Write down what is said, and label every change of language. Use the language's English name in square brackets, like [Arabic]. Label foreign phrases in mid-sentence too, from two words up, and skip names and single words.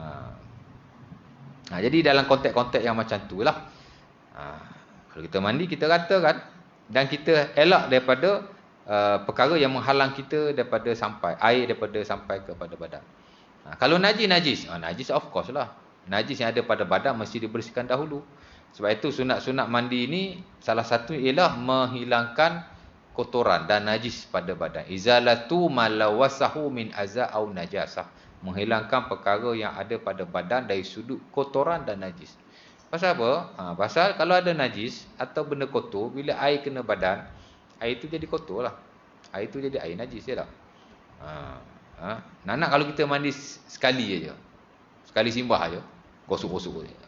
[Malay] Jadi dalam konteks-konteks yang macam tu lah, kalau kita mandi kita ratakan, dan kita elak daripada perkara yang menghalang kita daripada sampai air daripada sampai kepada badan. Kalau najis [English] of course [Malay] lah, najis yang ada pada badan mesti dibersihkan dahulu. Sebab itu sunat-sunat mandi ni salah satu ialah menghilangkan kotoran dan najis pada badan. [Arabic] إزالة الأوساخ من أذى أو نجاسة. [Malay] Menghilangkan perkara yang ada pada badan dari sudut kotoran dan najis. Pasal apa? Pasal kalau ada najis atau benda kotor, bila air kena badan, air itu jadi kotor lah. Air itu jadi air najis je lah. Nak kalau kita mandi sekali aja, sekali simbah aja, gosok-gosok je.